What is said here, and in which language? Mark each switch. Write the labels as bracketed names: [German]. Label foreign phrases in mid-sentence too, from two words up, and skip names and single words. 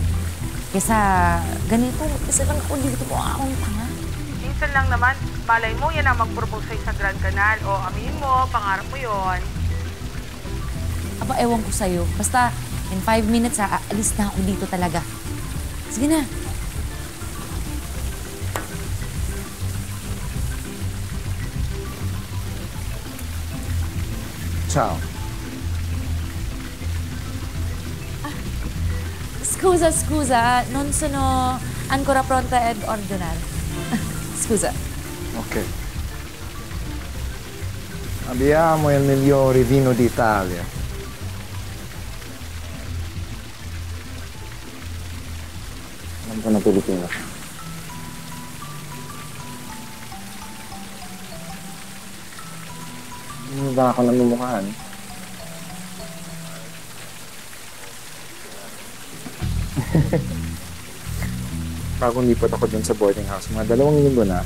[Filipino] Kesa ganito, kasi lang ako dito po akong tanga. Minsan lang naman, malay mo, yan ang mag-propose sa'yo sa Grand Canal. O aminin mo, pangarap mo yon. Aba, ewan ko sa'yo. Basta, [English] in 5 minutes, [Filipino] aalis na ako dito talaga. Sige na. [Italian] Ciao. Scusa, non sono ancora pronta ad ordinare. Scusa. Ok. Abbiamo il migliore vino d'Italia. [Filipino] Alam ko na Pilipino. Hindi ba ako namumukhaan? Bagong lipat ako dun sa boarding house, mga 2 linggo na.